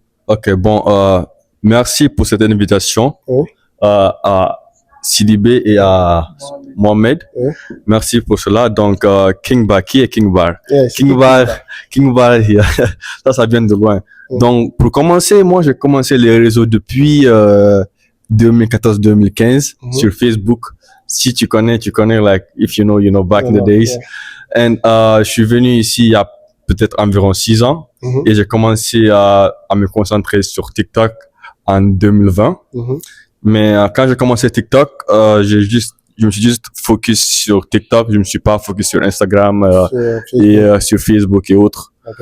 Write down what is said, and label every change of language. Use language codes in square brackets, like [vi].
[fr] Ok, bon, merci pour cette invitation. À Sidibé et à Mohamed. Merci pour cela. Donc, King Bar, qui est King Bar? King Bar, ça vient de loin. Donc, pour commencer, moi, j'ai commencé les réseaux depuis 2014-2015 sur Facebook. Si tu connais, [en] like, if you know, back in the days. [fr] And je suis venu ici il y a peut-être environ 6 ans et j'ai commencé à me concentrer sur TikTok en 2020. Mais quand j'ai commencé TikTok, je me suis juste focus sur TikTok. Je me suis pas focus sur Instagram et sur Facebook et autres.